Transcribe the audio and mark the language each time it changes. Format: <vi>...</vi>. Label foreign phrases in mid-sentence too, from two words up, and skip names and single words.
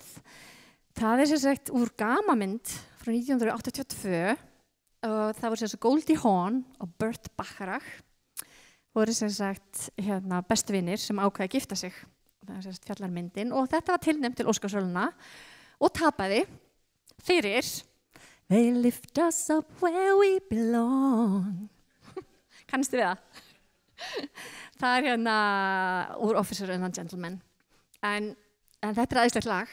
<is>Það sem sagt úr gamamynd frá 1982 og það voru sem sagt Goldie Hawn og Burt Bacharach voru sem sagt bestu vinir sem ákveða að gifta sig. Það er sem sagt fjallarmyndin og þetta var tilnefnt til Óskarsverðlauna og tapaði fyrir They lift us up where we belong. Kannastu við það? Það er úr Officer and Gentleman en þetta er æðislegt lag.</is>